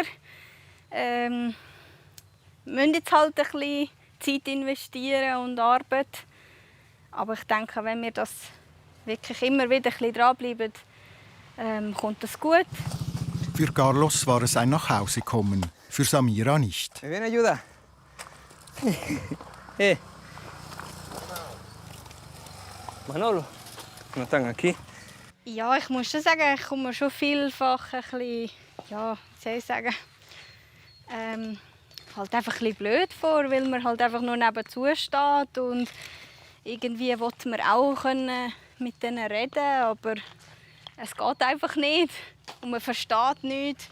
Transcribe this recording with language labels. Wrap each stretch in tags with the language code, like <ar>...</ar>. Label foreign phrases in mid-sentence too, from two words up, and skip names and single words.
<de>Wir müssen jetzt halt ein bisschen Zeit investieren und Arbeit. Aber ich denke, wenn wir das wirklich immer wieder ein bisschen dranbleiben, kommt das gut. Für Carlos war es ein Nachhausekommen, für Samira nicht.</de> <es>¿Me viene ayuda? Manolo, no están aquí.</es> <de>Ja, ich muss schon sagen, ich komme mir schon vielfach ein bisschen, ja, wie soll ich sagen, halt einfach ein bisschen blöd vor, weil man halt einfach nur nebenzu steht und irgendwie will man auch können mit denen reden, aber es geht einfach nicht und man versteht nichts.</de>